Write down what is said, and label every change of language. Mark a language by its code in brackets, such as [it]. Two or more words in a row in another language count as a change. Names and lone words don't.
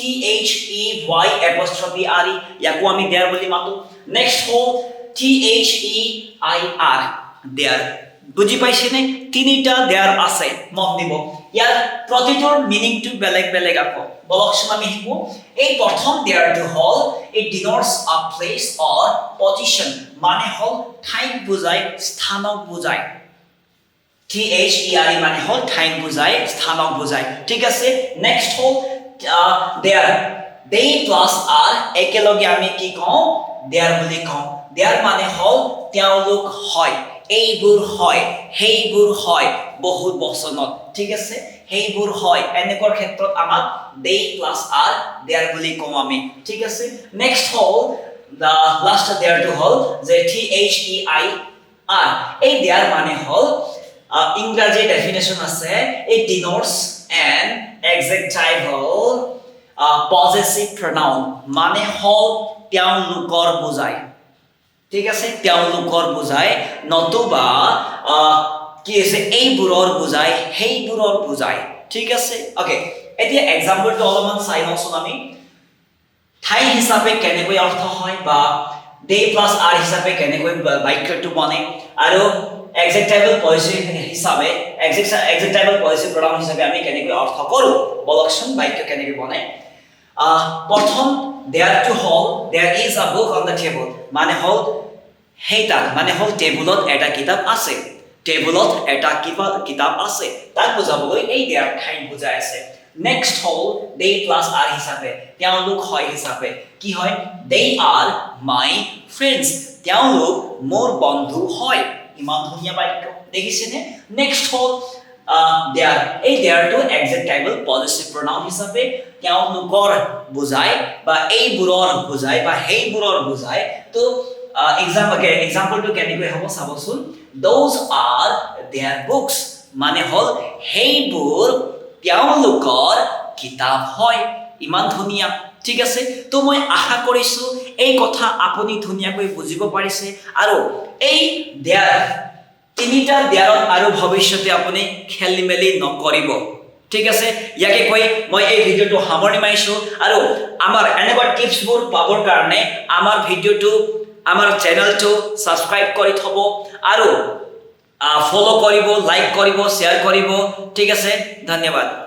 [as] THEY'Re ইয়াকো আমি দেয়াৰ বুলি মাতো নেক্সট হল THEIR দেয়াৰ বুজি পাইছেনে তিনিটা দেয়াৰ আছে মন দিব ইয়াৰ প্ৰতিটোৰ মিনিংটো বেলেগ বেলেগ আকৌ বলকচোন আমি শিকো এই প্ৰথম দেয়াৰটো হল [en] it denotes a place or position [as] মানে হল ঠাইক বুজায় স্থানক বুজায় THERE মানে হল ঠাইক বুজায় স্থানক বুজায় ঠিক আছে নেক্সট হল দেয়াৰ [en] they plus are [as] একেলগে আমি কি কওঁ দেয়াৰ বুলি কওঁ দেয়াৰ মানে হল তেওঁলোক হয় এইবোৰ হয় হেইবোৰ হয় বহুত বচনত ঠিক আছে হেইবোৰ হয় এনেকৰ ক্ষেত্ৰত আমাক [en] they plus are [as] দেয়াৰ বুলি কওঁ আমি ঠিক আছে নেক্সট হল [en] the last [as] দেয়াৰটো হল যে THEIR এই দেয়াৰ মানে হল ইংৰাজী ডেফিনেশন আছে [en] it denotes an adjectival possessive pronoun [as] মানে হল তেওঁলোকৰ বুজায় ঠিক আছে তেওঁলোকৰ বুজায় নতুবা কি আছে এইবোৰৰ বুজায় হেইবোৰৰ বুজায় ঠিক আছে ওকে এতিয়া এক্সাম্পলটো অলপমান চাই লওঁচোন আমি ঠাই হিচাপে কেনেকৈ অৰ্থ হয় বা [en] they plus are [as] হিচাপে কেনেকৈ বাক্যটো বনে আৰু [en] adjectival possessive [as] হিচাপে [en] adjectival possessive pronoun [as] হিচাপে আমি কেনেকৈ অৰ্থ কৰো বলকচোন বাক্য কেনেকৈ বনে প্ৰথম there to [en] hold there is a book on the table [as] মানে হল হেইটা মানে হল টেবুলত এটা কিতাপ আছে টেবুলত এটা কিতাপ আছে তাক বুজাবলৈ এই there ঠাই বুজাই আছে নেক্সট হল [en] they plus are [as] হিচাপে তেওঁলোক হয় হিচাপে কি হয় [en] they are my friends [as] তেওঁলোক মোৰ বন্ধু হয় ইমান ধুনীয়া বাক্য দেখিছেনে নেক্সট হল there এই there to [en] adjectival possessive pronoun [as] হিচাপে তেওঁলোকৰ বুজায় বা এইবোৰৰ বুজায় বা হেইবোৰৰ বুজায় তো example to কেনেকৈ হ'ব চাবচোন [en] those are their books [as] মানে হল হেইবোৰ তেওঁলোকৰ কিতাপ হয় ইমান ধুনীয়া ঠিক আছে তো মই আশা কৰিছো এই কথা আপুনি ধুনীয়াকৈ বুজিব পাৰিছে আৰু এই there তিনিটা দেয়াৰত আৰু ভৱিষ্যতে আপুনি খেলিমেলি নকৰিব ঠিক আছে ইয়াকে কৈ মই এই ভিডিওটো সামৰণি মাৰিছো আৰু আমাৰ এনেকুৱা টিপছবোৰ পাবৰ কাৰণে আমাৰ ভিডিওটো আমাৰ চেনেলটো সাবস্ক্ৰাইব কৰি থব আৰু ফলো কৰিব লাইক কৰিব শেয়াৰ কৰিব ঠিক আছে ধন্যবাদ